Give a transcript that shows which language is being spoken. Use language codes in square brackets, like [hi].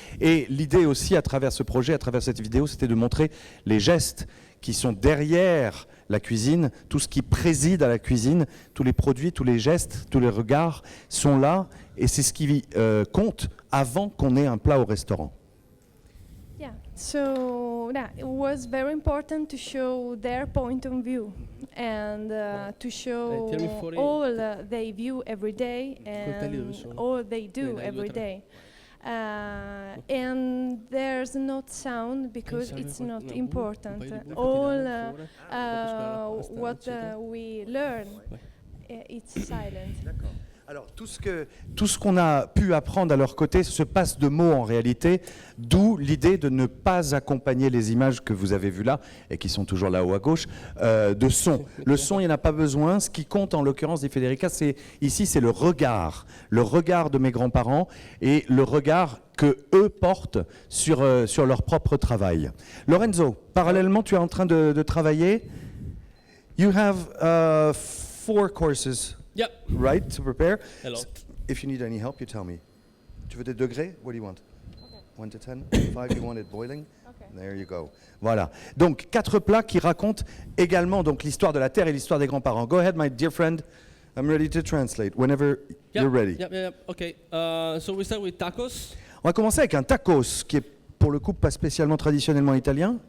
[fr] Et l'idée aussi à travers ce projet, à travers cette vidéo, c'était de montrer les gestes qui sont derrière la cuisine, tout ce qui préside à la cuisine, tous les produits, tous les gestes, tous les regards sont là et c'est ce qui compte avant qu'on ait un plat au restaurant. [en] Yeah, so it was very important to show their point of view and to show all they view every day and all they do every day. And there's not sound because it's not important. All what we learn, it's silent. [fr] Alors tout ce qu'on a pu apprendre à leur côté se passe de mots en réalité, d'où l'idée de ne pas accompagner les images que vous avez vues là et qui sont toujours là-haut à gauche de son. Le son, il n'y en a pas besoin. Ce qui compte en l'occurrence dit Federica, c'est le regard de mes grands-parents et le regard que eux portent sur leur propre travail. Lorenzo, parallèlement, tu es en train de travailler. [en] You have 4 courses. Yeah. Right, to prepare. Hello. If you need any help, you tell me. [fr] Tu veux des degrés? [en] What do you want? Okay. 1 to 10? 5, you want it boiling? Okay. There you go. Voilà. [fr] Donc, 4 plats qui racontent également donc l'histoire de la terre et l'histoire des grands-parents. [en] Go ahead, my dear friend. I'm ready to translate whenever you're ready. Yeah. Okay. So we start with tacos. [fr] On va commencer avec un tacos qui est pour le coup pas spécialement traditionnellement italien.